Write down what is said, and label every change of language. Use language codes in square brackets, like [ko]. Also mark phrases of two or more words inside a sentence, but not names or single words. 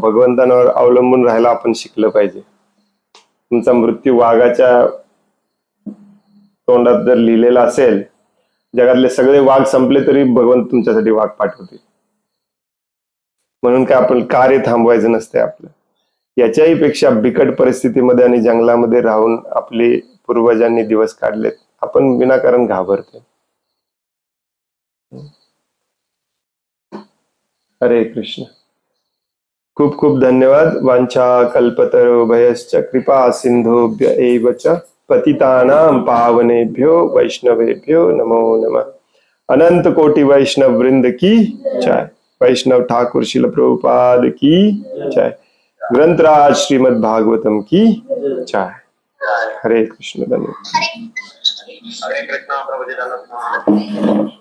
[mr] भगवंतांवर अवलंबून राहायला आपण शिकलं पाहिजे. तुमचा मृत्यू वाघाच्या तोंडात जर लिहिलेला असेल, जगातले सगळे वाघ संपले तरी भगवंत तुमच्यासाठी वाघ पाठवते. म्हणून काय आपण कार्य थांबवायचं नसते आपलं. याच्याही पेक्षा बिकट परिस्थितीमध्ये आणि जंगलामध्ये राहून आपले पूर्वजांनी दिवस काढलेत. आपण विनाकारण घाबरतो. हरे कृष्ण. खूप खूप धन्यवाद. [sa] वांछा कल्पतरुभयश्च कृपा सिंधुभ्य एव च पतितानां पावनेभ्यो वैष्णवेभ्यो नमो नमः. [hi] अनंत कोटि वैष्णव वृंद की जय. वैष्णव ठाकुर शिल प्रभुपाद की जय. ग्रंथराज श्रीमद् भागवतम की जय. [mr] हरे कृष्ण. धन्यवाद. हरे कृष्ण प्रभूजी, दंडवत प्रणाम.